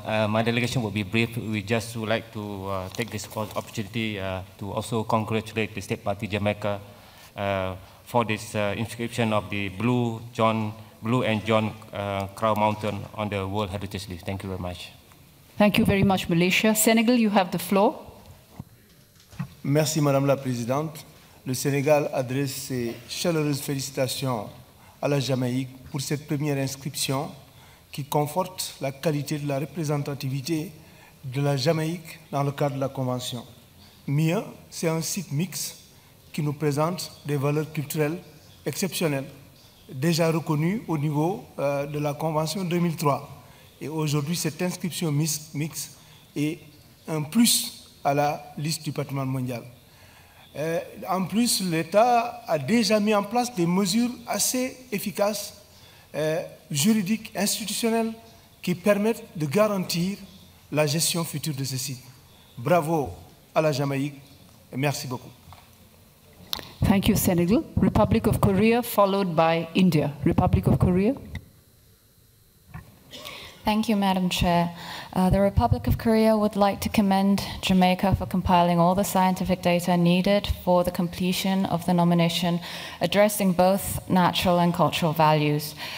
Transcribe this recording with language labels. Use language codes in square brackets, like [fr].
[en] My delegation will be brief. We just would like to take this opportunity to also congratulate the State Party Jamaica for this inscription of the Blue and John Crow Mountain on the World Heritage List. Thank you very much. Thank you very much, Malaysia. Senegal, you have the floor. [fr] Merci, Madame la Présidente. Le Sénégal adresse ses chaleureuses félicitations à la Jamaïque pour cette première inscription qui conforte la qualité de la représentativité de la Jamaïque dans le cadre de la Convention. Mieux, c'est un site mixte qui nous présente des valeurs culturelles exceptionnelles, déjà reconnues au niveau de la Convention 2003. Et aujourd'hui, cette inscription mixte est un plus à la liste du patrimoine mondial. En plus, l'État a déjà mis en place des mesures assez efficaces, juridiques, institutionnelles, qui permettent de garantir la gestion future de ce site. Bravo à la Jamaïque et merci beaucoup. [en] Thank you, Senegal. Republic of Korea, followed by India. Republic of Korea. Thank you, Madam Chair. The Republic of Korea would like to commend Jamaica for compiling all the scientific data needed for the completion of the nomination, addressing both natural and cultural values.